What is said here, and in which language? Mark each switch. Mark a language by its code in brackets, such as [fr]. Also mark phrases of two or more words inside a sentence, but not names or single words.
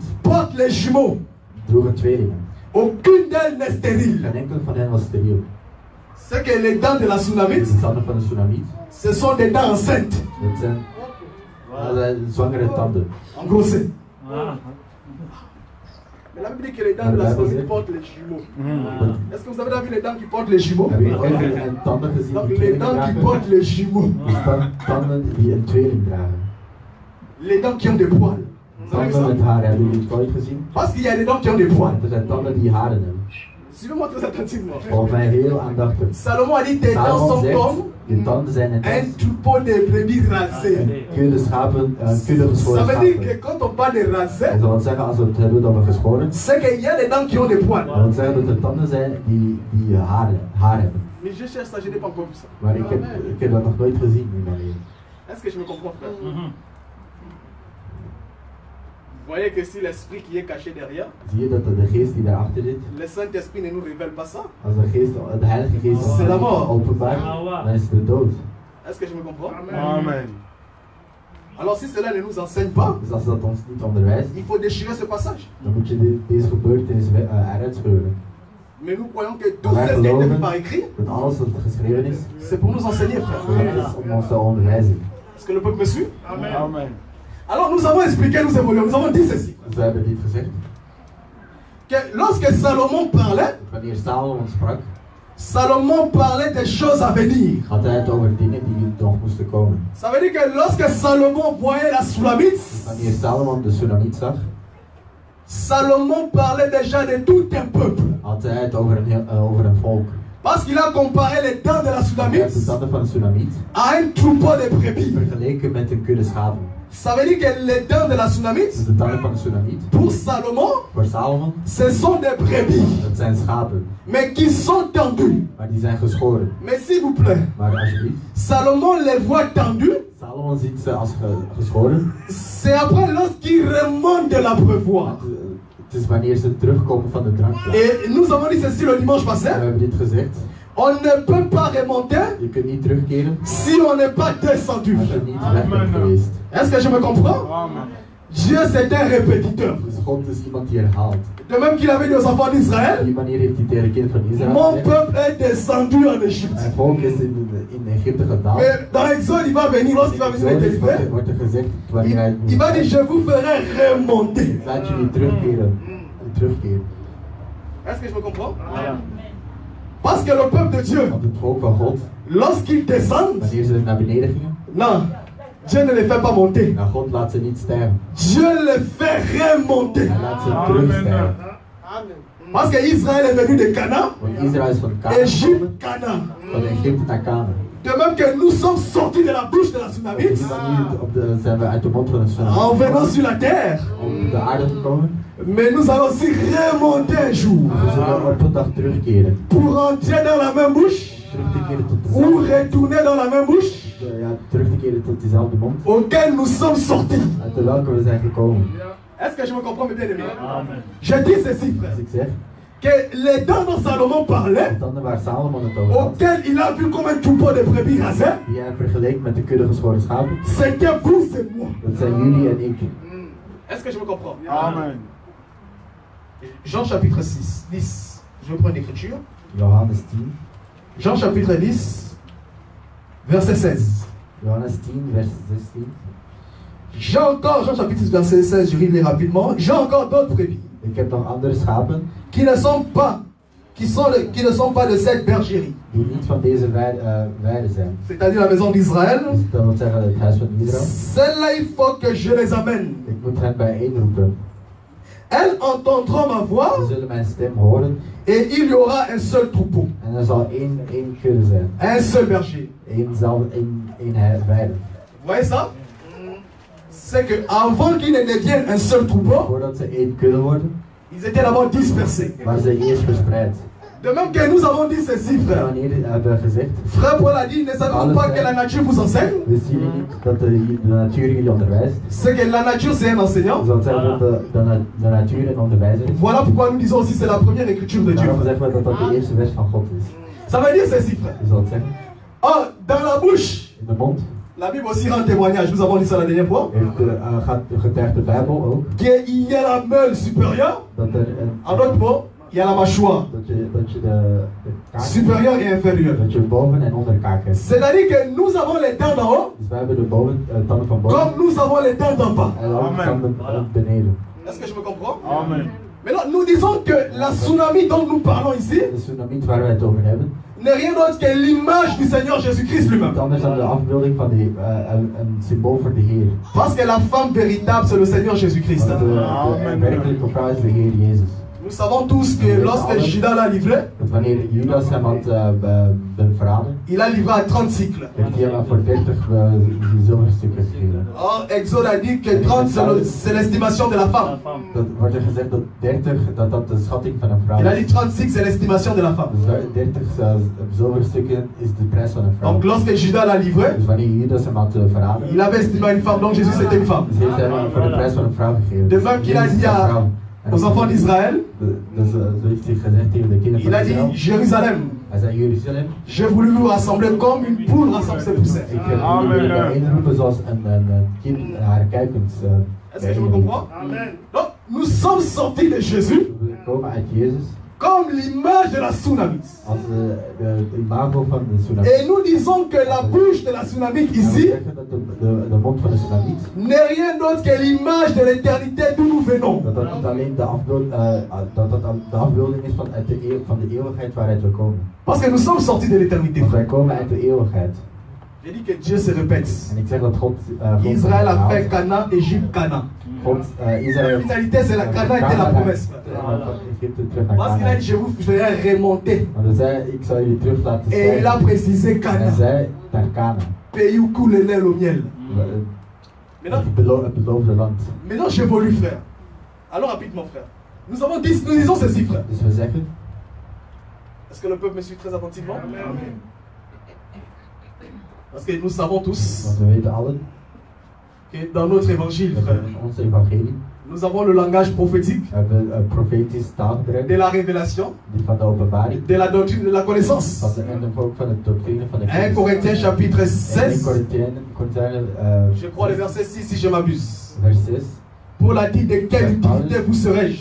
[fr] portent les jumeaux. [nl] droegen tweelingen. [fr] Aucune d'elles n'est stérile. [nl] Geen enkel van hen was steriel. [fr] C'est que les dents de la tsunamite, [nl] De tanden van de tsunami, [fr] ce sont des dents enceintes. [nl] dat zijn zwangere tanden. [fr] En gros, c'est. Voilà. Mais la Bible dit que les dents de la tsunamite portent les jumeaux. Est-ce que vous avez déjà vu les dents qui portent les jumeaux? [nl] Heb je ooit een tanden gezien [fr] Donc [nl] die [fr] les [nl] tweeling [fr] dents qui [nl] dragen? [fr] portent les jumeaux. [nl] Dus tanden die een tweeling dragen. [fr] Les dents qui ont des poils. Vous avez vu [nl] Tanden met [fr] ça? [nl] haren, hebben jullie het ooit gezien? [fr] Parce qu'il y a des dents qui ont des poils. [nl] Er zijn tanden die haren hebben. [fr] Suivez-moi très attentivement. [nl] Volgens mij heel aandachtig. [fr] Salomon a dit tes dents Salomon sont [nl] zegt, [fr] comme [nl] je tanden zijn net [fr] un [nl] als [fr] troupeau de brebis rasés. [nl] een kudde schapen, een kudde [fr] Ça [nl] geschoren [fr] veut dire que [nl] schapen. [fr] quand on parle de [nl] Dat [fr] rasés, [nl] wil zeggen, als we het hebben over geschoren, [fr] c'est qu'il y a des dents qui ont des poils. [nl] dat wil zeggen dat er tanden zijn die haar hebben. [fr] Mais je cherche ça, je n'ai pas encore vu ça. [nl] Maar ik heb dat nog nooit gezien in mijn leven. [fr] Est-ce que je me comprends, frère? Vous voyez que si l'esprit qui est caché derrière, [nl] Zie je dat de geest die daarachter zit, [fr] le Saint-Esprit ne nous révèle pas ça? [nl] als de Heilige Geest [fr] C'est la mort. [nl] openbaart, dan is het de dood. [fr] Est-ce que je me comprends? Amen. Alors si cela ne nous enseigne pas, [nl] Dus als dat ons niet onderwijst, [fr] il faut déchirer ce passage. [nl] dan moet je deze gebeurtenis eruit scheuren. [fr] Mais nous croyons que tout [nl] Wij [fr] ce qui est écrit [nl] geloven [fr] par écrit, [nl] dat alles wat geschreven is, [fr] c'est pour nous enseigner, frère. [nl] dat is om ons te onderwijzen. [fr] Est-ce que le peuple me suit? Amen. Alors nous avons expliqué, nous évoluons, nous avons dit ceci. [nl] Dus we hebben dit gezegd. [fr] Que lorsque Salomon parlait, [nl] Wanneer Salomon sprak, [fr] Salomon parlait des choses à venir. [nl] had hij het over dingen die nog moesten komen. [fr] Ça veut dire que lorsque Salomon voyait la Soulamite, [nl] Wanneer Salomon de tsunami zag, [fr] Salomon parlait déjà de tout un peuple. [nl] had hij het over een volk. [fr] Parce qu'il a comparé les dents de la [nl] Hij heeft de Soulamite tanden van de tsunami [fr] à un troupeau de brebis. [nl] vergeleken met een kudde schapen. [fr] Ça veut dire que les dents de la [nl] Dus Soulamite, de tanden van de tsunami, [fr] pour Salomon, [nl] voor Salomon, [fr] ce sont des brebis, [nl] dat zijn schapen. [fr] mais qui sont tendus. [nl] Maar die zijn geschoren. [fr] Mais s'il vous plaît, [nl] Maar alsjeblieft, [fr] Salomon les voit tendus, [nl] Salomon ziet ze als geschoren. [fr] c'est après lorsqu'il remonte de l'abreuvoir. [nl] Het is wanneer ze terugkomen van de drankplaats. [fr] Et nous avons dit ceci le dimanche [nl] We [fr] passé, [nl] hebben dit gezegd. [fr] on ne peut pas remonter [nl] Je kunt niet terugkeren [fr] si on n'est pas descendu. [nl] als je niet weg bent geweest. [fr] Est-ce que je me comprends? Amen. Dieu c'est un répétiteur. [nl] Dus God is iemand die herhaalt. [fr] De même qu'il avait dit aux enfants [nl] Op [fr] d'Israël, [nl] die manier heeft hij tegen de kind van Israël [fr] mon [nl] gezegd. [fr] peuple est descendu en Égypte. [nl] Mijn volk is in Egypte gedaald. [fr] Mais dans l'Exode, il va venir, lorsqu'il va venir [nl] Zo [fr] les [nl] is [fr] délivrer, [nl] wordt er gezegd wanneer hij [fr] il va dire, je vous ferai remonter. [nl] laat jullie terugkeren. Terugkeren. [fr] Est-ce que je me comprends? Amen. Parce que le peuple de Dieu, [nl] Want het volk van God, [fr] lorsqu'il descend, [nl] wanneer ze naar beneden gingen, [fr] non, Dieu ne les fait pas monter. [nl] nou God laat ze niet sterven. [fr] Dieu les fait remonter. [nl] Hij laat ze terugsterven. [fr] Parce qu'Israël est venu de Canaan, [nl] Want Israël is van Canaan Égypte, gekomen, Canaan. van Egypte naar Canaan. [fr] De même que nous sommes sortis de la bouche de la [nl] Op Tsunamite die manier zijn we uit de mond van de [fr] en [nl] tsunami [fr] venant sur la terre. [nl] op de aarde gekomen. [fr] Mais nous allons aussi remonter un jour [nl] We zullen op een dag terugkeren. [fr] pour entrer dans la même bouche [nl] Terug te keren tot [fr] ou [nl] dezelfde, [fr] retourner dans la même bouche [nl] ja, terug te keren tot diezelfde mond [fr] auquel nous sommes sortis. [nl] uit de welke we zijn gekomen. [fr] Est-ce que je me comprends, mes bien-aimés? Amen. Je dis ceci, frère. [nl] Dus ik zeg, [fr] que les dents dont Salomon parlait, [nl] De tanden waar Salomon het over had, [fr] auxquelles il a vu comme un troupeau de brebis rasées, [nl] die hij vergeleek met de kudde geschoren schapen, [fr] c'était vous et moi. [nl] dat zijn jullie en ik. [fr] Est-ce que je me comprends? Amen. Jean chapitre 6, 10. Je prends une écriture. [nl] Johannes 10. [fr] Jean chapitre 10, verset 16. [nl] Johannes 10, vers 16. [fr] Jean chapitre 10, verset 16, je lis rapidement. J'ai encore d'autres brebis [nl] Ik heb nog andere schapen [fr] qui ne sont pas de cette bergerie. [nl] die niet van deze weide zijn. [fr] C'est-à-dire la maison d'Israël. [nl] Dus dat wil zeggen het huis van Israël. [fr] Celles-là, il faut que je les amène. [nl] Ik moet hen bijeenroepen. [fr] Elles entendront ma voix [nl] Ze zullen mijn stem horen [fr] et il y aura un seul troupeau, [nl] en er zal één kudde zijn. [fr] un seul berger. [nl] Één weide. [fr] Vous voyez ça? C'est que avant qu'il ne devienne un seul troupeau, [nl] Voordat ze één kudde worden, [fr] ils étaient d'abord dispersés. [nl] waren ze eerst verspreid. [fr] De même que nous avons dit ceci, [nl] En [fr] frère. [nl] wanneer hebben we gezegd, [fr] Frère Paul a dit, ne savez-vous pas que la nature vous enseigne? [nl] wisten jullie niet dat de natuur jullie onderwijst? [fr] C'est que la nature c'est un enseignant. [nl] Dus dat zeggen dat de natuur een onderwijzer is. [fr] Voilà pourquoi nous disons aussi c'est la première écriture de Dieu. [nl] Daarom zeggen we dat dat de eerste vers van God is. [fr] Ça veut dire ceci, frère. [nl] Je zal het zeggen. [fr] Oh, dans la bouche, [nl] In de mond [fr] la Bible aussi rend témoignage, nous avons dit ça la dernière fois, [nl] getuigt de Bijbel ook [fr] qu'il y a la meule supérieure. [nl] dat er [fr] En d'autres mots, il y a la mâchoire [nl] dat je de kaak, [fr] supérieure et inférieure. [nl] dat je boven en onder kaak hebt. [fr] C'est-à-dire que nous avons les dents d'en haut, [nl] Dus wij hebben de tanden van boven [fr] comme nous avons les dents d'en bas. [nl] en ook tanden van beneden. [fr] Est-ce que je me comprends? Amen. Maintenant, nous disons que la tsunami dont nous parlons ici [nl] De tsunami waar wij het over hebben, [fr] n'est rien d'autre que l'image du Seigneur Jésus-Christ lui-même. [nl] niet anders dan de afbeelding van een symbool voor de Heer. [fr] Parce que la femme véritable, c'est le Seigneur Jésus-Christ. [nl] Want de werkelijke vrouw is de Heer Jezus. [fr] Nous savons tous que lorsque Judas l'a livré, [nl] Want wanneer Judas hem had verraden, [fr] il a livré à 30 cycles. [nl] heeft hij hem voor 30 zilverstukken gegeven. [fr] Or, Exode a dit que 30 c'est l'estimation de la femme. [nl] Dat wordt er gezegd dat 30 dat de schatting van een vrouw [fr] Il a [nl] is. [fr] dit 36 c'est l'estimation de la femme. [nl] Dus 30 zilverstukken is de prijs van een vrouw. [fr] Donc lorsque Judas l'a livré, [nl] Dus wanneer Judas hem had verraden, [fr] il avait estimé une femme, donc Jésus c'était une femme. [nl] dus heeft hij hem voor de prijs van een vrouw gegeven. [fr] De même qu'il a [nl] Jezus is [fr] dit [nl] een [fr] à- [nl] vrouw. En [fr] Aux enfants d'Israël, [nl] Dus zo heeft hij gezegd tegen de kinderen [fr] il [nl] van [fr] a dit Israël. Jérusalem, [nl] Hij zei Jeruzalem, [fr] j'ai voulu vous rassembler comme une poule rassemble ses poussins. [nl] ik heb jullie bijeenroepen zoals een kind haar kuikens. [fr] Est-ce que je me comprends? Donc nous sommes sortis de Jésus [nl] We komen uit Jezus [fr] comme l'image de la tsunami. [nl] als de imago van de tsunami. [fr] Et nous disons que la bouche de la tsunami [nl] En we [fr] ici [nl] zeggen dat de mond van de tsunami [fr] n'est rien d'autre que l'image de l'éternité d'où nous venons. [nl] dat niet alleen de afbeelding is van de eeuwigheid waaruit we komen. [fr] Parce que nous sommes sortis de l'éternité. [nl] Want wij komen uit de eeuwigheid. [fr] J'ai dit que Dieu se répète. [nl] En ik zeg dat God [fr] Israël a fait Canaan, Égypte, Canaan. La Israël finalité c'est la Canaan était la promesse. [nl] Egypte terug naar [fr] Parce qu'il a Canaan. dit je vais remonter. [nl] Want hij zei, ik zal jullie terug laten [fr] Et il a [nl] stijgen. [fr] précisé [nl] En hij Canaan. zei naar Canaan. [fr] Pays où coule le lait et le miel. Maintenant, [nl] Het beloofde land. [fr] maintenant j'évolue frère. Alors rapidement frère. Nous disons ceci frère. [nl] Dus we zeggen, [fr] Est-ce que le peuple me suit très attentivement? Parce que nous savons tous [nl] want we weten allen, [fr] que dans notre évangile, [nl] dat [fr] frère, [nl] in ons evangelie [fr] nous avons le langage prophétique [nl] hebben we een profetisch taalgebruik [fr] de la révélation, [nl] die van de openbaring [fr] de la doctrine, de la connaissance. [nl] en ook van de doctrine van de 1 kennis. [fr] Corinthiens chapitre 1 16, [nl] Corinthiënen [fr] je crois le verset 6 si je m'abuse. [nl] vers 6. [fr] Paul a dit de quelle utilité vous serais-je